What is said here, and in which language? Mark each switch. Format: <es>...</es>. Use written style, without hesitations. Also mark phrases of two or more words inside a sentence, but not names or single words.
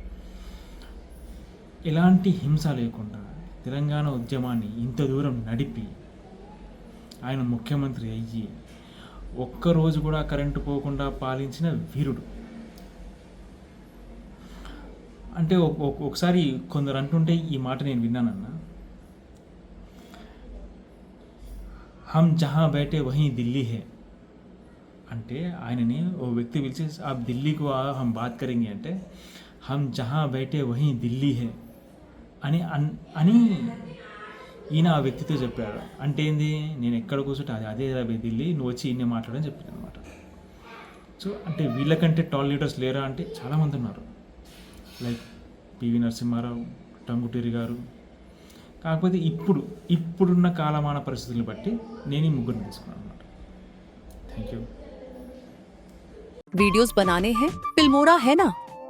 <te>ఎలాంటి హింస లేకుండా తెలంగాణ ఉద్యమాన్ని ఇంత దూరం నడిపి ఆయన ముఖ్యమంత్రి అయ్యి ఒక్కరోజు కూడా కరెంటు పోకుండా పాలించిన వీరుడు. అంటే ఒకసారి కొందరు అంటుంటే ఈ మాట నేను విన్నానన్న,</te> <hi>हम जहाँ बैठे वहीं दिल्ली है</hi> <te>అంటే ఆయనని ఓ వ్యక్తి పిలిచి ఆ ఢిల్లీకు</te> <hi>हम बात करेंगे అంటే हम जहाँ बैठे वहीं दिल्ली है</hi> <te>అని ఈయన ఆ వ్యక్తితో చెప్పాడు. అంటే ఏంది, నేను ఎక్కడ కూర్చుంటే అదే ఢిల్లీ, నువ్వు వచ్చి ఈయనే మాట్లాడని చెప్పాడు అనమాట. సో అంటే వీళ్ళకంటే</te> <en>tall leaders</en> <te>లేరా అంటే చాలామంది ఉన్నారు. లైక్ పివి నరసింహారావు, టంగుటూరి గారు. కాకపోతే ఇప్పుడున్న కాలమాన పరిస్థితులను బట్టి నేను ఈ ముగ్గురిని తీసుకున్నాను అనమాట.</te> <en>thank you.</en> <hi>वीडियोस बनाने हैं फिल्मोरा है ना,</hi>